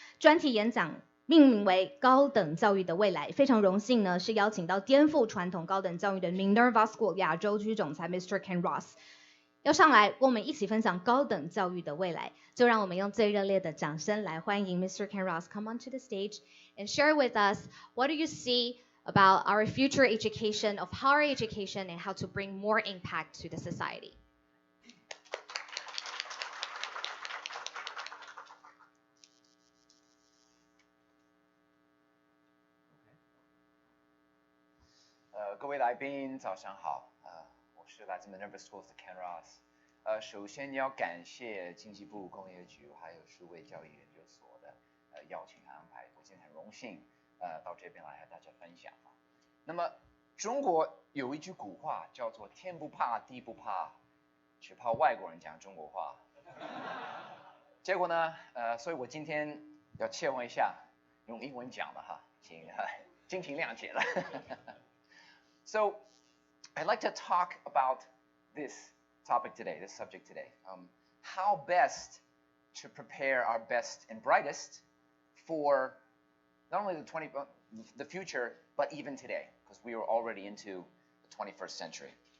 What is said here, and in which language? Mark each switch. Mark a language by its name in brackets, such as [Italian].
[Chinese] 专题演讲命名为高等教育的未来，非常荣幸呢是邀请到颠覆传统高等教育的 Minerva School 亚洲区总裁 Mr. Kenn Ross 要上来跟我们一起分享高等教育的未来。就让我们用最热烈的掌声来欢迎 Mr. [English] Kenn Ross come onto the stage and share with us what do you see about our future education, of higher education, and how to bring more impact to the society. Okay. [Chinese] 各位来宾早上好，我是来自 Minerva School 的 Kenn Ross。首先要感谢经济部工业局还有数位教育研究所的邀请和安排，我今天很荣幸到这边来和大家分享。那么中国有一句古话叫做天不怕地不怕，只怕外国人讲中国话。结果呢，所以我今天要切换一下，用英文讲了哈，请敬请谅解了。 [English] So I'd like to talk about this topic today, this subject today. How best to prepare our best and brightest for not only the future, but even today, because we are already into the 21st century.